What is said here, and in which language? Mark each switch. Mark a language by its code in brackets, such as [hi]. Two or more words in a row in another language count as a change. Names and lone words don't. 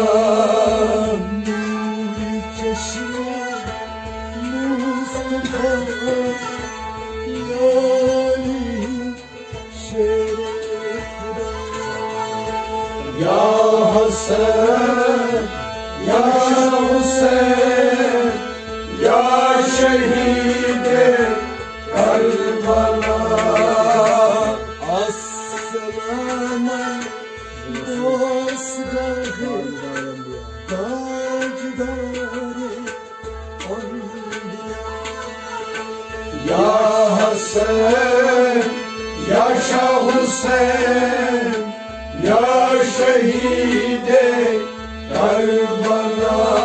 [tr] Nuri çeşme Mustafa, ya Ali şerefine. Ya Hasan, yaşa Hüseyin, ya şehidi Karbala. [fa] السلام دستگاه تاجدار انبیا. [tr] Ya Hasan, yaşa Hüseyin, ya şehidi Karbala.